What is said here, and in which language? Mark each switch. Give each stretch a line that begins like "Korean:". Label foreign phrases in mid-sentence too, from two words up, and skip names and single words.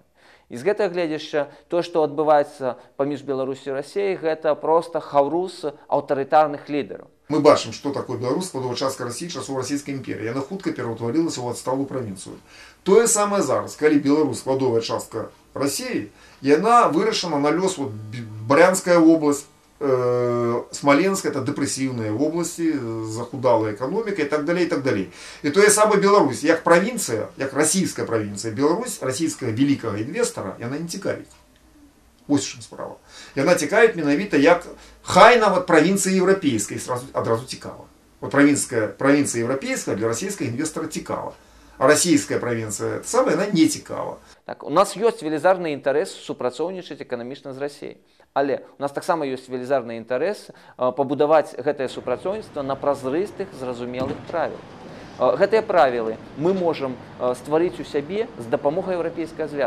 Belarusian: І з гэтага гледзяшча, тое, што адбываецца паміж Беларусю і Расіяй, гэта проста хаўрус аўтарытарных лідараў. Мы бачым, што такое Беларусь, складовая частка России, часоў
Russian: Российской империи.
Belarusian: Яна хутка пераўтварылася ў адсталую правінцыю. Тое самае зараз, калі Беларусь, складовая частка России, яна вырашана на лёс
Russian: вот, Брянская область, Смоленск, это депрессивные области, захудалая экономика и так далее, и так далее. И то самое Беларусь, як провинция, як российская провинция, Беларусь, российского великого инвестора,
Belarusian: яна не цікавіць. Ось чым справа. Яна цікавіць менавіта як хай нават
Russian: провинция европейская,
Belarusian: адразу цікава.
Russian: Вот провинция европейская для российского инвестора цікава. А российская провинция, самая, она не цікава.
Belarusian: Так, у нас ёсць велізарны інтарэс супрацоўнічаць эканамічна з Расіяй. Але у нас таксама ёсць велізарны інтарэс пабудаваць гэтае супрацоўніцтва на празрыстых, зразумелых правілах. Гэтыя правілы мы можам стварыць у сябе з дапамогай еўрапейскага звязу.